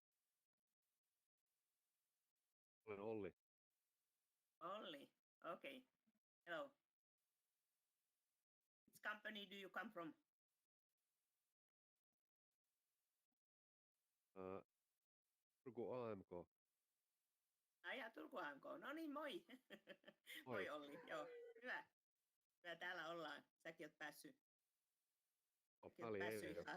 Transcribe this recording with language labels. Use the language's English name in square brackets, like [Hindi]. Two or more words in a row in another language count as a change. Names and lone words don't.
[English] Olli. Olli. Okay. Hello. Which company do you come from? Turku AMK. [Finnish] Ai Turku AMK. No niin, moi. Moi Olli. Joo, hyvä. Hyvä, täällä ollaan. Säkin oot päässyt. Mä olin eilen jo.